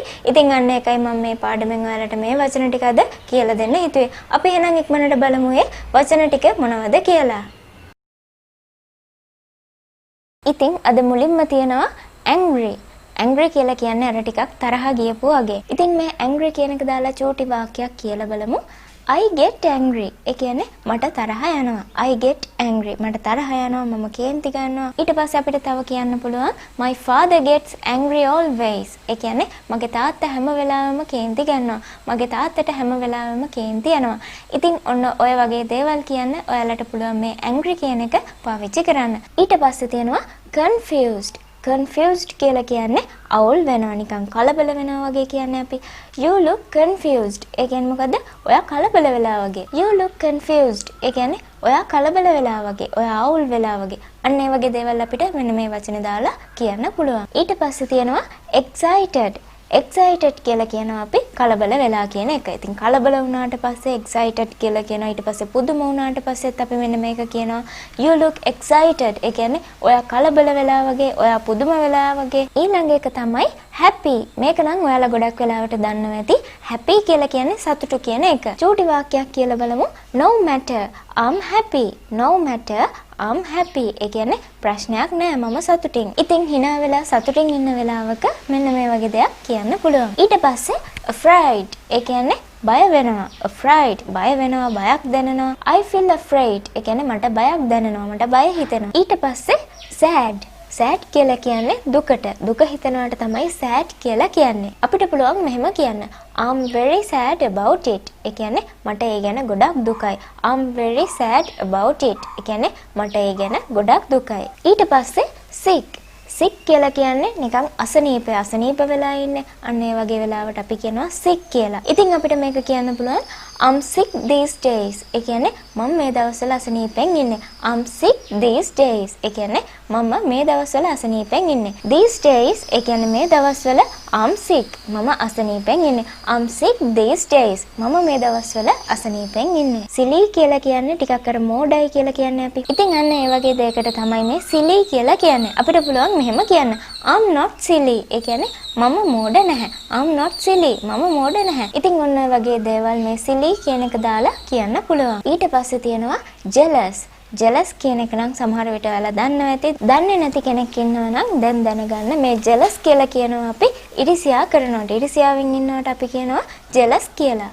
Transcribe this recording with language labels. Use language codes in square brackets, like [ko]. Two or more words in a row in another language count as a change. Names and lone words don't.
[si] ඉතින් අන්න ඒකයි මම මේ පාඩමෙන් ඔයාලට මේ වචන ටික අද කියලා දෙන්න හිතුවේ. අපි එහෙනම් ඉක්මනට බලමු මේ වචන ටික මොනවද කියලා. ඉතින් අද මුලින්ම තියෙනවා angry. angry කියලා කියන්නේ අර ටිකක් තරහ ගියපු වගේ. ඉතින් මේ angry කියන එක දාලා චූටි වාක්‍යයක් කියලා බලමු. [en] I get angry. [si] ඒ කියන්නේ මට තරහ යනවා. [en] I get angry. [si] මට තරහ යනවා. මම කේන්ති ගන්නවා. ඊට පස්සේ අපිට තව කියන්න පුළුවන් [en] my father gets angry always. [si] ඒ කියන්නේ මගේ තාත්තා හැම වෙලාවෙම කේන්ති ගන්නවා. මගේ තාත්තට හැම වෙලාවෙම කේන්ති යනවා. ඉතින් ඔන්න ඔය වගේ දේවල් කියන්න ඔයාලට පුළුවන් මේ angry කියන එක පාවිච්චි කරන්න. ඊට පස්සේ තියෙනවා confused. confused කියලා කියන්නේ අවුල් වෙනවා, නිකන් කලබල වෙනවා වගේ කියන්නේ අපි. [en] You look confused. [si] ඒ කියන්නේ මොකද්ද? ඔයා කලබල වෙලා වගේ. [en] You look confused. [si] ඒ කියන්නේ ඔයා කලබල වෙලා වගේ, ඔයා අවුල් වෙලා වගේ. අන්න ඒ වගේ දේවල් අපිට මෙන්න මේ වචනේ දාලා කියන්න පුළුවන්. ඊට පස්සේ තියෙනවා excited. excited කියලා කියනවා අපි කලබල වෙලා කියන එක. ඉතින් කලබල වුණාට පස්සේ excited කියලා කියනවා. ඊට පස්සේ පුදුම වුණාට පස්සෙත් අපි මෙන්න මේක කියනවා [en] you look excited. [si] ඒ කියන්නේ ඔයා කලබල වෙලා වගේ, ඔයා පුදුම වෙලා වගේ. ඊළඟ එක තමයි happy. මේක නම් ඔයාලා ගොඩක් වෙලාවට දන්නවා ඇති. happy කියලා කියන්නේ සතුටු කියන එක. චූටි වාක්‍යයක් කියලා බලමු. [en] no matter I'm happy. no matter I'm happy. [si] ඒ කියන්නේ ප්‍රශ්නයක් නෑ, මම සතුටින්. ඉතින් hina වෙලා සතුටින් ඉන්න වෙලාවක මෙන්න මේ වගේ දෙයක් කියන්න පුළුවන්. ඊට පස්සේ afraid. ඒ කියන්නේ බය වෙනවා. afraid බය වෙනවා, බයක් දැනෙනවා. [en] I feel afraid. [si] ඒ කියන්නේ මට බයක් දැනෙනවා, මට බය හිතෙනවා. ඊට පස්සේ sad. sad කියලා කියන්නේ දුකට. දුක හිතනවාට තමයි sad කියලා කියන්නේ. අපිට පුළුවන් මෙහෙම කියන්න. [en] I'm very sad about it. [si] ඒ කියන්නේ මට ඒ ගැන ගොඩක් දුකයි. [en] I'm very sad about it. [si] ඒ කියන්නේ මට ඒ ගැන ගොඩක් දුකයි. ඊට පස්සේ sick. sick කියලා කියන්නේ නිකන් අසනීප වෙලා ඉන්නේ. අන්න ඒ වගේ වෙලාවට අපි කියනවා sick කියලා. ඉතින් අපිට මේක කියන්න පුළුවන් [en] I'm sick these days. [si] ඒ කියන්නේ මම මේ දවස්වල අසනීපෙන් ඉන්නේ. [en] I'm sick these days. [si] ඒ කියන්නේ මම මේ දවස්වල අසනීපෙන් ඉන්නේ. [en] These days [si] ඒ කියන්නේ මේ දවස්වල [en] I'm sick. [si] මම අසනීපෙන් ඉන්නේ. [en] I'm sick these days. [si] මම මේ දවස්වල අසනීපෙන් ඉන්නේ. silly කියලා කියන්නේ ටිකක් අර මෝඩයි කියලා කියන්නේ අපි. ඉතින් අන්න ඒ වගේ දෙයකට තමයි මේ silly කියලා කියන්නේ. අපිට පුළුවන් මෙහෙම කියන්න. [en] I'm not silly. [si] ඒ කියන්නේ මම මෝඩ නැහැ. [en] I'm not silly. [si] මම මෝඩ නැහැ. ඉතින් ඔන්න ඔය වගේ දේවල් මේ silly කියන එක දාලා කියන්න පුළුවන්. ඊට පස්සේ තියෙනවා jealous. jealous කියන එක නම් සමහර විට ඔයාලා දන්නවා ඇති. දන්නේ නැති කෙනෙක් ඉන්නවා නම් දැන් දැනගන්න. මේ jealous කියලා කියනවා අපි ඉරිසියා කරනකොට. ඉරිසියාවෙන් ඉන්නවට අපි කියනවා jealous කියලා.